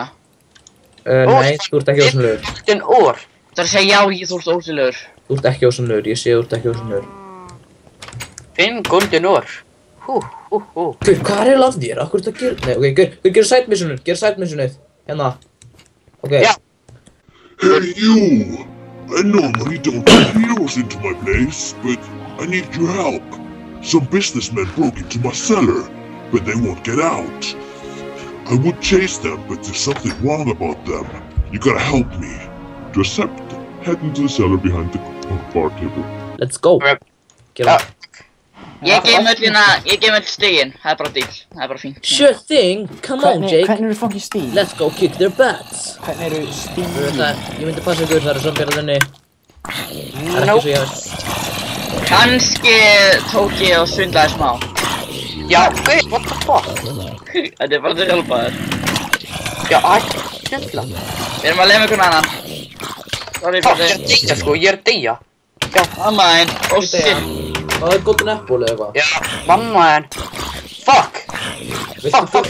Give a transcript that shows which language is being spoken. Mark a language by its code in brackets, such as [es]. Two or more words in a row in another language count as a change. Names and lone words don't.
[is] Nei, þú ert ekki ósynlegur. Fucking orð. Það er að segja já, þú ert ósynlegur. Þú ert ekki ósynlegur, ég sé þú ert ekki ósynlegur. 5 golden orð. Guð, hvað er eiginlega af þér? Akkur er þetta að gera? Nei, ok, Guð, gera side-missionið, Hérna. Ok. Já. [en] Hey you! I normally don't let heroes into my place, but I need your help. Some businessmen broke into my cellar, but they won't get out. I would chase them, but there's something wrong about them. You gotta help me. Just head into the cellar behind the bar table. Let's go. [is] Gera. Ég gef öll stigin, það er bara díl, það er bara fínt. [en] Sure thing, come on Jake. [is] Hvernig eru fucking stíl? [en] Let's go kick their butts. [is] Hvernig eru stíl? Ég myndi passa ykkur, það eru zombierðinni. Það er ekki svo ég veist. Kannski tók ég og svindlaði smá. Já, [en] wait, what the fuck? [is] Þetta er bara til að hjálpa þér. Já, svindla. Við erum að leiða með einhvern annan. Sorry Fuck, fyrir ég er að deyja sko, ég er að deyja. Já, mamma þín, [en] oh shit. [is] Það er [en] golden apple [is] eða eitthvað. Já, mamma þín. Fuck. Fuck.